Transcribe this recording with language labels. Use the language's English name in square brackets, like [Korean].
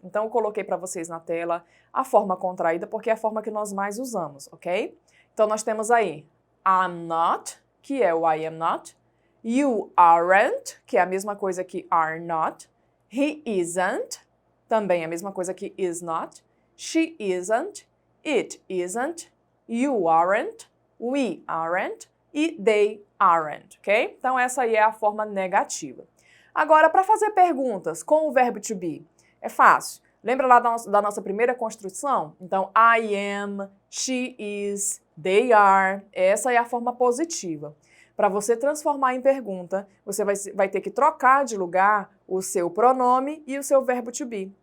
[Portuguese] Então, eu coloquei para vocês na tela a forma contraída, porque é a forma que nós mais usamos, ok? Então, nós temos aí [English] I'm not, [Portuguese] que é o [English] I am not. You aren't, [Portuguese] que é a mesma coisa que [English] are not. He isn't, [Portuguese] também a mesma coisa que [English] is not. She isn't. It isn't, you aren't, we aren't e they aren't, ok? [Portuguese] Então essa aí é a forma negativa. Agora, para fazer perguntas com o verbo to be, é fácil. Lembra lá da nossa primeira construção? Então, [English] I am, she is, they are, [Portuguese] essa é a forma positiva. Para você transformar em pergunta, você vai ter que trocar de lugar o seu pronome e o seu verbo to be.